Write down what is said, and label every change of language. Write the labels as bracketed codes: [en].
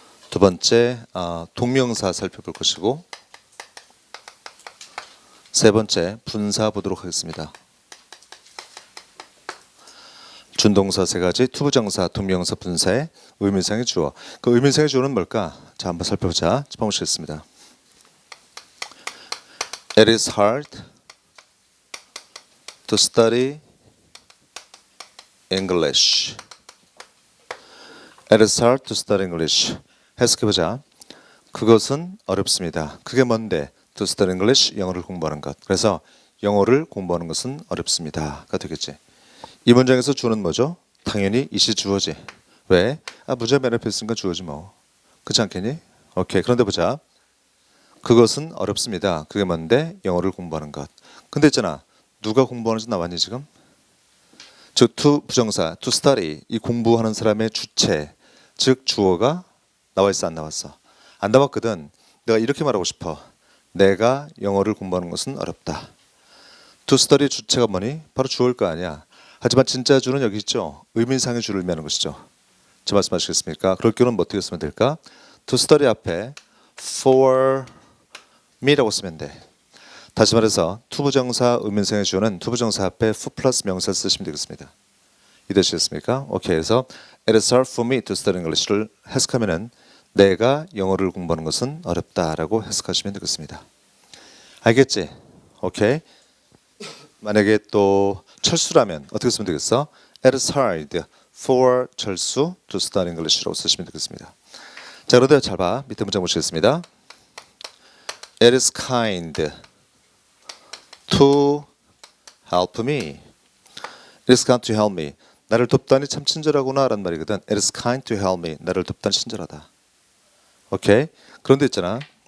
[ko] 두 번째 동명사 살펴볼 것이고 세 번째 분사 보도록 하겠습니다. 준동사 세 가지, 투부정사, 동명사, 분사의 의미상의 주어. 그 의미상의 주어는 뭘까? 자, 한번 살펴보자. 첫 번째 보시겠습니다. [en] It is hard to study English. It is hard to study English. [ko] 해석해보자. 그것은 어렵습니다. 그게 뭔데? [en] To study English, [ko] 영어를 공부하는 것. 그래서 영어를 공부하는 것은 어렵습니다가 되겠지. 이 문장에서 주어는 뭐죠? 당연히 이시 주어지. 왜? 문장 맨 앞에 있으니까 주어지 뭐. 그렇지 않겠니? 오케이. 그런데 보자. 그것은 어렵습니다. 그게 뭔데? 영어를 공부하는 것. 근데 있잖아. 누가 공부하는지 나왔니 지금? 즉 to 부정사, to study 이 공부하는 사람의 주체, 즉 주어가 나와 있어 안 나왔어? 안 나왔거든. 내가 이렇게 말하고 싶어. 내가 영어를 공부하는 것은 어렵다. [en] to study [ko] 주체가 뭐니? 바로 주어일 거 아니야. 하지만 진짜 주는 여기 있죠. 의미상의 주를 의미하는 것이죠. 제 말씀하시겠습니까? 그럴 경우는 어떻게 쓰면 될까? [en] to study [ko] 앞에 [en] for me [ko] 라고 쓰면 돼. 다시 말해서 투부정사 의미상의 주어는 투부정사 앞에 for 플러스 명사를 쓰시면 되겠습니다. 이해되시겠습니까? 오케이. 그래서 [en] it is hard for me to study English [ko] 를 해석하면은 내가 영어를 공부하는 것은 어렵다라고 해석하시면 되겠습니다. 알겠지? 오케이. 만약에 또 철수라면 어떻게 쓰면 되겠어? [en] It is hard for 철수 to study English [ko] 라고 쓰시면 되겠습니다. 자, 그런데 잘 봐. 밑에 문장 보시겠습니다. [en] It is kind to help me. It is kind to help me. [ko] 나를 돕다니 참 친절하구나 라는 말이거든. [en] It is kind to help me. [ko] 나를 돕다니 친절하다. 오케이. 그런데 있잖아.